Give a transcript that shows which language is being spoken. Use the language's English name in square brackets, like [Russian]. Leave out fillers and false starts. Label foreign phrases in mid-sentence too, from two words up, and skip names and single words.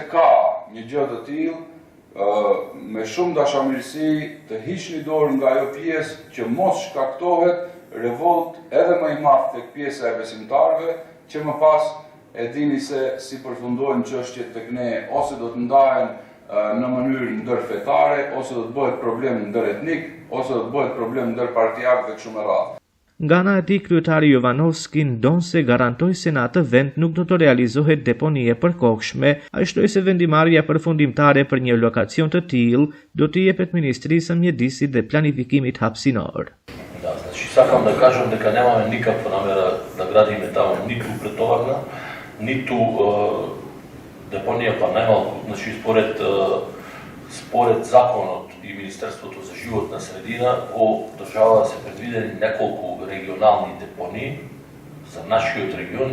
[Albanian] ka një gjë të tillë, me shumë dashamirësi të hiqni dorë nga ajo pjesë që mos shkaktohet revolt edhe më i madh tek pjesa e besimtarëve, që më pas e dini se si përfundojnë çështjet tek ne, ose do të ndahen në mënyrë ndërfetare, ose do të bëhet problem ndëretnik, ose do të bëhet problem ndërpartiak dhe kështu me radhë. Nga ana e tij, kryetari Jovanovski ndon se garantoi se në atë vend nuk do të realizohet deponie përkohshme, ai shtoi se vendimarrja përfundimtare për një lokacion të tillë do t'i jepet Ministrisë së Mjedisit dhe Planifikimit hapsinor. [Macedonian] Да, значи сакам да кажам дека немаме никаква намера да градиме таму ниту претоварна, ниту депонија па најмалку, значи според законот и Министерството за животна средина во држава се предвидени неколку регионални депонии за нашиот регион.